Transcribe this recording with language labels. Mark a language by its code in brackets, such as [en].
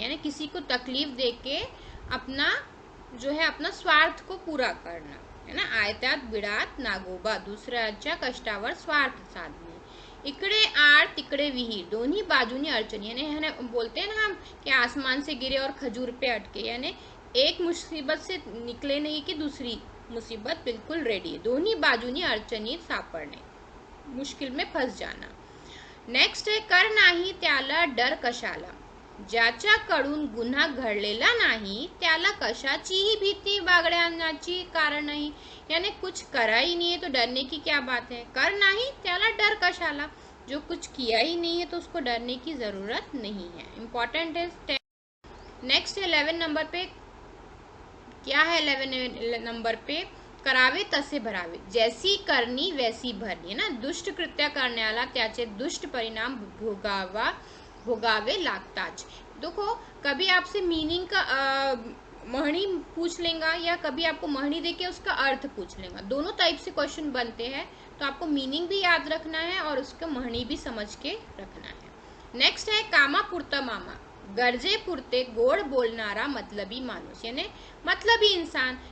[hi] यानी किसी को तकलीफ देके अपना जो है अपना स्वार्थ को पूरा करना है ना। [mr] आयत्यात बिडात नागोबा, दुसऱ्याच्या कष्टावर स्वार्थ साधने। इकडे आड़ तिकडे विहीर, दोन्ही बाजूनी अड़चन। [hi] यानी बोलते हैं ना हम कि आसमान से गिरे और खजूर पे अटके। यानी एक मुसीबत से निकले नहीं कि दूसरी मुसीबत बिल्कुल रेडी है। [mr] दोन्ही बाजूनी अडचणीत सापडणे, [hi] मुश्किल में फंस जाना। नेक्स्ट है [mr] कर नाही त्याला डर कशाला। ज्याच्याकडून गुन्हा घडलेला नाही त्याला कशाचीही भीती बाळगण्याची कारण नाही। [hi] यानी कुछ करा ही नहीं है तो डरने की क्या बात है। [mr] कर नहीं त्याला डर कशाला, [hi] जो कुछ किया ही नहीं है तो उसको डरने की जरूरत नहीं है। इंपॉर्टेंट है। नेक्स्ट 11 नंबर पे क्या है, 11 नंबर पे [mr] करावे तसे भरावे, [hi] जैसी करनी वैसी भरनी, है ना। [mr] दुष्ट कृत्य करण्याला त्याचे दुष्ट परिणाम भोगावे लागताच। [hi] देखो कभी आपसे मीनिंग का महणी पूछ लेगा या कभी आपको महणी देके उसका अर्थ पूछ लेगा, दोनों टाइप से क्वेश्चन बनते हैं। तो आपको मीनिंग भी याद रखना है और उसका महणी भी समझ के रखना है। [mr] नेक्स्ट है कामा पुरता मामा, गरजे पुरते गोड़ बोलनारा मतलबी मानुस, [hi] यानी मतलबी इंसान।